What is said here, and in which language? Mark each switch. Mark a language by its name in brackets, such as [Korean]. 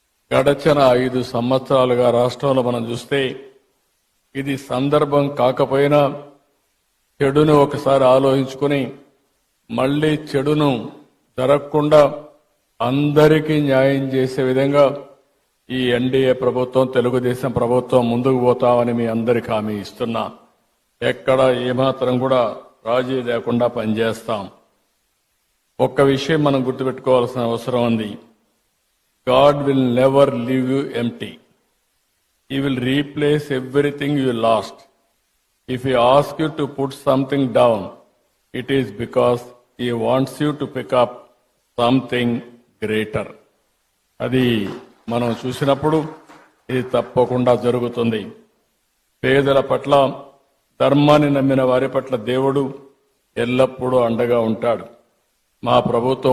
[Telugu] గడచిన 5 సంవత్సరాలుగా రాష్ట్రంలో మనం చూస్తే ఇది సందర్భం కాకపోయినా చెడును ఒకసారి ఆలోచించుకుని మళ్లీ చెడును జరగకుండా అందరికీ న్యాయం చేసే విధంగా ఈ ఎన్డీఏ ప్రభుత్వం తెలుగుదేశం ప్రభుత్వం ముందుకు పోతామని మీ అందరికీ హామీ ఇస్తున్నా. ఎక్కడ ఏమాత్రం కూడా రాజీ లేకుండా పనిచేస్తాం. ఒక్క విషయం మనం గుర్తుపెట్టుకోవాల్సిన అవసరం ఉంది. [English] God will never leave you empty. He will replace everything you lost. If He asks you to put something down, it is because He wants you to pick up something greater. [Telugu] అది మనం చూసినప్పుడు ఇది తప్పకుండా జరుగుతుంది. పేదల పట్ల, ధర్మాన్ని నమ్మిన వారి పట్ల దేవుడు ఎల్లప్పుడూ అండగా ఉంటాడు. మా ప్రభుత్వం